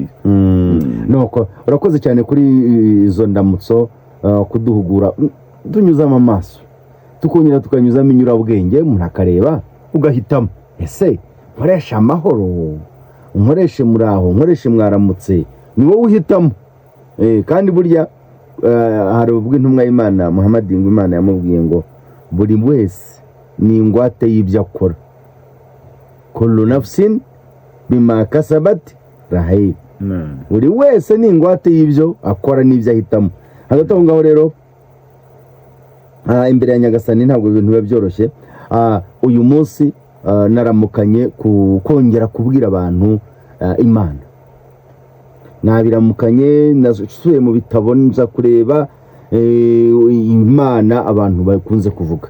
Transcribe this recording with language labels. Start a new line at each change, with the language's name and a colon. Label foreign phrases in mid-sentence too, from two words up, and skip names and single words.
Kinyarwanda: Nuko urakoze cyane kuri izo ndamutso, kuduhugura tunyuzamo amaso, tukongera tukanyuzamo inyurabwenge, umuntu akareba ugahitamo, ese nkoresha amahoro, nkoreshe muraho, nkoreshe mwaramutse, ni wowe uhitamo. Kandi burya hari ubwo intumwa y'Imana Muhammad ngo Imana yamubwiye ngo buri wese ni ingwate y'ibyo akora,
Arabic: kullu nafsin bima kasabat rahim.
Kinyarwanda: Buri wese ni ingwate y'ibyo akora n'ibyo ahitamo. Hagati aho ngaho rero, imbere ya Nyagasani ntabwo ibintu biba byoroshye. Uyu munsi naramukanye kongera kubwira abantu Imana. Nabiramukanye, nasubiye mu bitabo nza kureba Imana abantu bakunze kuvuga.